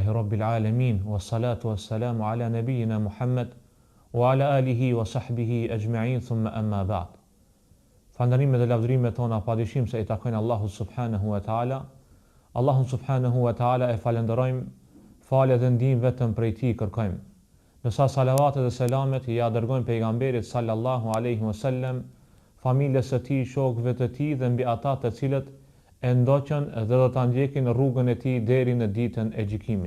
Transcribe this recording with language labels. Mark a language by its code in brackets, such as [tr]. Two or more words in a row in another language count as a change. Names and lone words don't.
[ar] رب العالمين والصلاة والسلام على نبينا محمد وعلى آله وصحبه أجمعين ثم أما بعد [sq] Falënderimet dhe lavdërimet tona padyshim se i takojnë Allahut [ar] سبحانه وتعالى. [sq] Allahun [ar] سبحانه وتعالى [sq] e falenderojmë, falë dhe ndihmë vetëm prej tij kërkojmë. Nësa salavatet dhe selamet ja dërgojmë pejgamberit [ar] صلى الله عليه وسلم, [sq] familjes së tij, shokëve të tij dhe mbi ata të cilët e ndoqën dhe do ta ndjekin rrugën e tij deri në ditën e gjykimit.